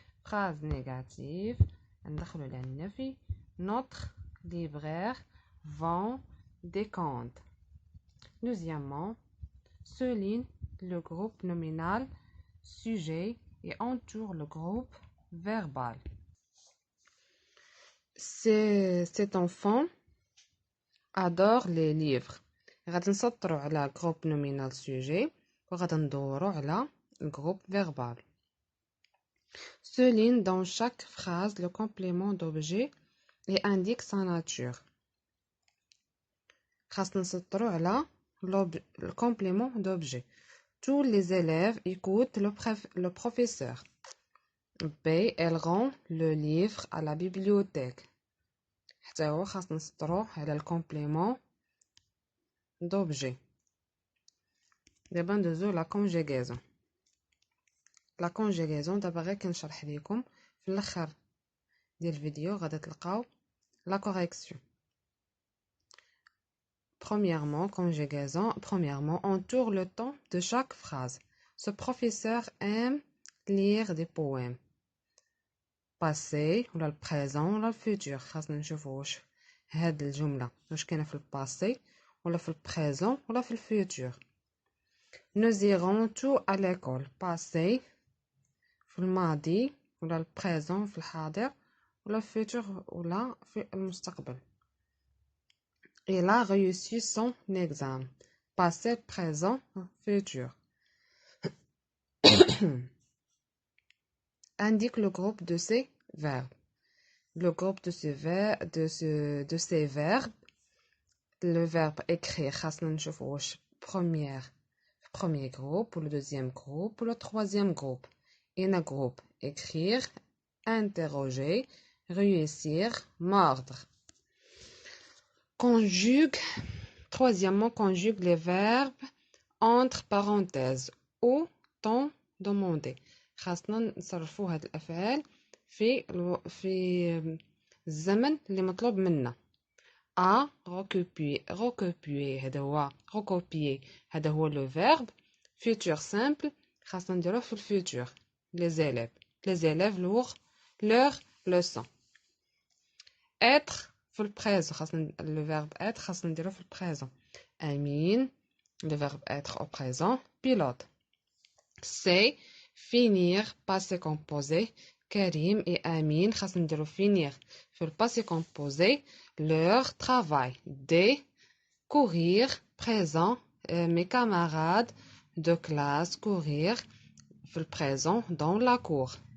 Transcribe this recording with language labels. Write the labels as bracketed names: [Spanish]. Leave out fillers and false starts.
[French] Phrase négative. [Arabic] ندخلو على النفي. [French] Notre libraire vend des contes. Deuxièmement, souligne le groupe nominal sujet et entoure le groupe verbal. Cet enfant adore les livres. [Arabic] غادي نسطروا على groupe nominal sujet وغادي ندوروا على groupe verbal. [French] Souligne dans chaque phrase le complément d'objet et indique sa nature. [Arabic] خاصنا نسطروا على le complément d'objet. [French] Tous les élèves écoutent le professeur. B. Elle rend le livre à la bibliothèque. [Arabic] حتى هو خاصنا نسطروا على le complément d'objet. دابا ندوزو la conjugaison. La conjugaison دابا غير كنشرح لكم في الاخر ديال الفيديو غادي تلقاو la correction. [French] Premièrement, conjugaison. Premièrement, entoure le temps de chaque phrase. Ce professeur aime lire des poèmes. Passé, ou le présent, ou le futur. [Arabic] خاصنا نشوفو واش هاد الجملة واش كاينة في الباسي ولا في البريزون ولا في الفيوتور. [French] Nous irons tous à l'école. Passé [Arabic] في الماضي ولا البريزون في الحاضر ولا futur ولا في المستقبل. [French] Il a réussi son examen. Passé, présent, futur. Indique le groupe de ces verbes. Le groupe de ces verbes, le verbe écrire, premier groupe, ou le deuxième groupe, ou le troisième groupe. Il y a un groupe écrire, interroger, réussir, mordre. Conjugue, troisièmement, conjugue les verbes entre parenthèses ou temps demandé. [Arabic] خاصنا نصرفوا هاد الافعال في الزمن اللي مطلوب منا. [French] A recopier [Arabic] هذا هو [French] le verbe. [Arabic] Futur simple خاصنا نديروه في الفيتور. [French] Les élèves leur leçon. [Arabic] Être في البريزون خاصنا le verbe être خاصنا نديروه في البريزون. [French] Amine, le verbe être au présent. Pilote. C'est finir, passé composé. Karim et Amine [Arabic] خاصنا نديرو [French] finir في le passé composé leur travail. Des courir, présent. Mes camarades de classe courir في le présent dans la cour.